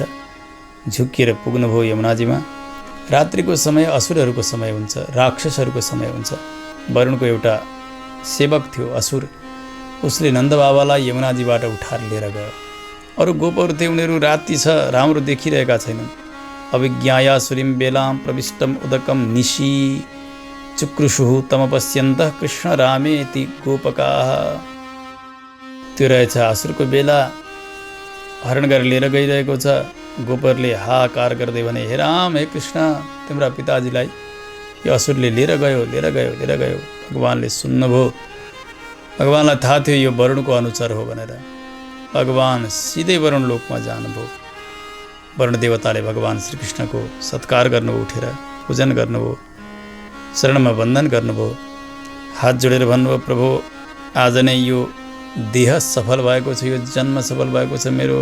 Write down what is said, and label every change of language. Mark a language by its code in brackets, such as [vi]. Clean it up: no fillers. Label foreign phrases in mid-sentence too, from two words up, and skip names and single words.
[ne] झुक्किएर पुग्नुभयो यमुनाजीमा। रात्रिको समय असुरहरूको समय हुन्छ, राक्षसहरूको समय हुन्छ। वरुणको एउटा सेवक थियो असुर, उसले नन्दबाबालाई यमुनाजीबाट उठाएर लिएर गयो। अरू गोपहरू थिए, उनीहरू राति छ, राम्रो देखिरहेका छैनन्। [sa] अभिज्ञाया सुरीं बेलां प्रविष्टम उदकम निशी चुक्रुषुः तमपश्यन्तः कृष्ण रामेति गोपकाः। [ne] त्यो रहेछ असुरको बेला, हरण गरेर लिएर गइरहेको छ। गोपरले हाहाकार गर्दै भने, हे राम, हे कृष्ण, तिम्रा पिताजीलाई यो असुरले लिएर गयो, लिएर गयो, लिएर गयो। भगवान्ले सुन्नुभयो। भगवान्लाई थाहा थियो यो वरुणको अनुचर हो भनेर। भगवान् सिधै वरुण लोकमा जानुभयो। वरुण देवताले भगवान् श्रीकृष्णको सत्कार गर्नुभयो, उठेर पूजन गर्नुभयो, शरणमा वन्दन गर्नुभयो, हात जोडेर भन्नुभयो, प्रभु आज नै यो देह सफल भएको छ, यो जन्म सफल भएको छ मेरो।